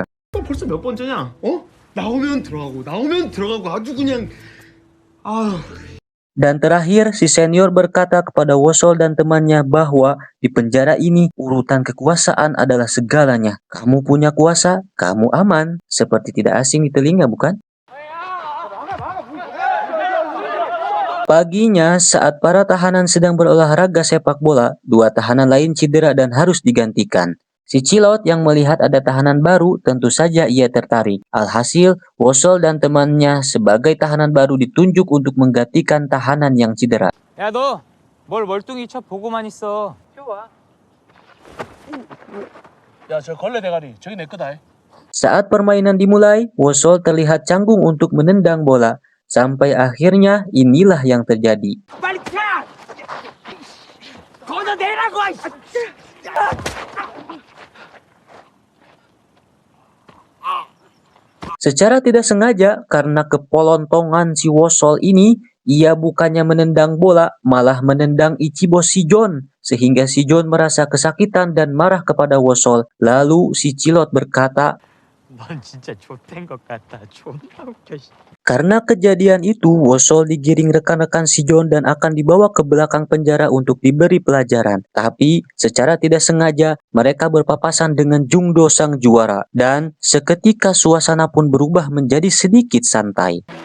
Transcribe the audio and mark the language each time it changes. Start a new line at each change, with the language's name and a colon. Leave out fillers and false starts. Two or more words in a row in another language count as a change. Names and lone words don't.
Korean: 벌써 몇 번째냐? 나오면 들어가고 아주 그냥
Indonesian: Dan terakhir, si senior berkata kepada Wosol dan temannya bahwa di penjara ini urutan kekuasaan adalah segalanya. Kamu punya kuasa, kamu aman. Seperti tidak asing di telinga, bukan? Paginya, saat para tahanan sedang berolahraga sepak bola, dua tahanan lain cedera dan harus digantikan. Si Cilot yang melihat ada tahanan baru, tentu saja ia tertarik. Alhasil, Wosol dan temannya sebagai tahanan baru ditunjuk untuk menggantikan tahanan yang cedera.
Korean: 야 너 뭘 멀뚱히 쳐 보고만 있어. 야저 걸레 대가리 저기 내 거다.
Indonesian: Saat permainan dimulai, Wosol terlihat canggung untuk menendang bola. Sampai akhirnya inilah yang terjadi. Secara tidak sengaja, karena kepolontongan si Wosol ini, ia bukannya menendang bola, malah menendang Ichibo Si Jon, sehingga Si Jon merasa kesakitan dan marah kepada Wosol. Lalu si Cilot berkata,
Korean: 넌 진짜 좆된 것 같다. 존나 웃겨.
Indonesian: karena kejadian itu, Wosol digiring rekan-rekan Si Jon dan akan dibawa ke belakang penjara untuk diberi pelajaran. Tapi, secara tidak sengaja, mereka berpapasan dengan Jung Do sang juara. Dan, seketika suasana pun berubah menjadi sedikit santai.